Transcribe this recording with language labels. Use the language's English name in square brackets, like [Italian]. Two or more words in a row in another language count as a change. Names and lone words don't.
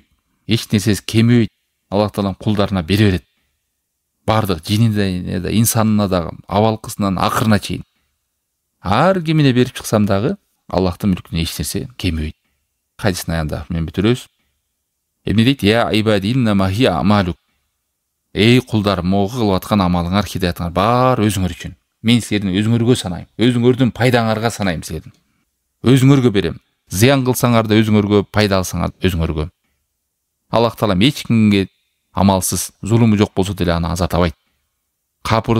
[Kyrgyz] Эч нерсеси кемибейт. Аллах Таалам кулдарына бере берет. Бардык жинине да, инсанына да, абалкысынан акырына чейин. Ар кимине берип чыксам дагы Аллахтын мүлкүнө эч нерсе кемибейт. Хадистин аянда мен бүтүрөбүз. Эмне дейт? [Arabic] "يا عبادي إنما هي أعمالكم." [Kyrgyz] Эй кулдар, могу кылып аткан амалыңар, хидаятыңар бар өзүңөр үчүн. Мен силердин өзүңөргө санайм. Өзүңөрдүн пайдаңарга санайм силердин. Өзүңөргө берем. Зыян кылсаңар да өзүңөргө, пайда алсаңар өзүңөргө. Аллах Таалам эч кимге амалсыз, зулуму жок болсо деле аны азатабайт.